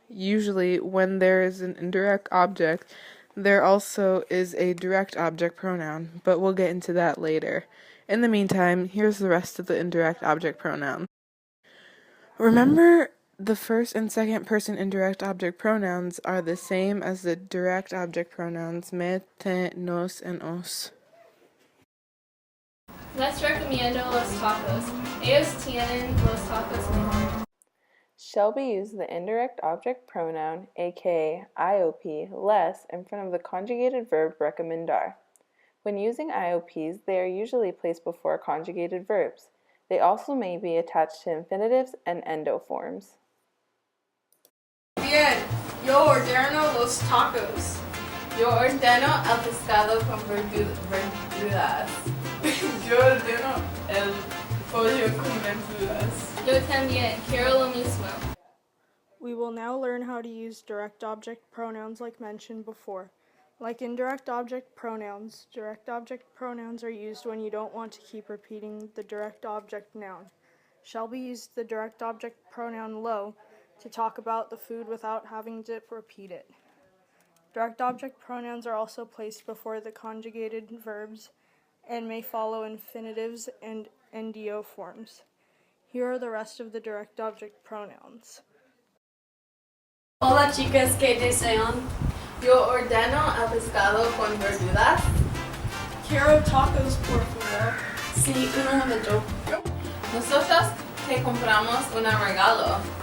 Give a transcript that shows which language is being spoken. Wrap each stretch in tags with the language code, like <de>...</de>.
<en>Usually, when there is an indirect object, there also is a direct object pronoun, but we'll get into that later. In the meantime, here's the rest of the indirect object pronoun. Remember, the first and second person indirect object pronouns are the same as the direct object pronouns me, te, nos, and os.</en> <es>Les recomiendo los tacos. Ellos tienen los tacos mejor.</es> <en>Shelby used the indirect object pronoun, aka IOP, les, in front of the conjugated verb recomendar. When using IOPs, they are usually placed before conjugated verbs. They also may be attached to infinitives and endo forms.</en> <es>Bien, yo ordeno los tacos. Yo ordeno el pescado con verduras. Yo ordeno el pollo con verduras. Yo también quiero lo mismo.</es> <en>We will now learn how to use direct object pronouns like mentioned before. Like indirect object pronouns are used when you don't want to keep repeating the direct object noun. Shelby used the direct object pronoun lo to talk about the food without having to repeat it. Direct object pronouns are also placed before the conjugated verbs and may follow infinitives and NDO forms. Here are the rest of the direct object pronouns.</en> <es>Hola chicas, ¿qué desean? Yo ordeno el pescado con verduras. Quiero tacos, por favor. Sí, un momento. Nosotros te compramos un regalo.</es>